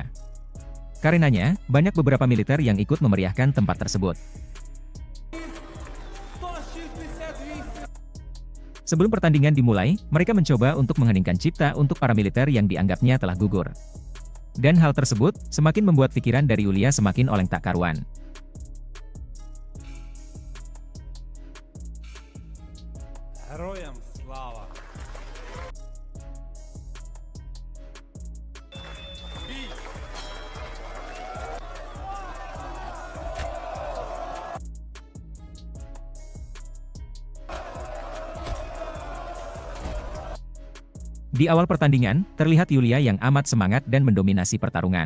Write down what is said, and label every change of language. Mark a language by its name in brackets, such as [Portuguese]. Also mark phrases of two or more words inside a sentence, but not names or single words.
[Indonesian] Karenanya, banyak beberapa militer yang ikut memeriahkan tempat tersebut. 168. Sebelum pertandingan dimulai, mereka mencoba untuk mengheningkan cipta untuk para militer yang dianggapnya telah gugur. Dan hal tersebut, semakin membuat pikiran dari Yulia semakin oleng tak karuan. [Ukrainian] Героям слава! Бій! [Indonesian] Di awal pertandingan, terlihat Yulia yang amat semangat dan mendominasi pertarungan.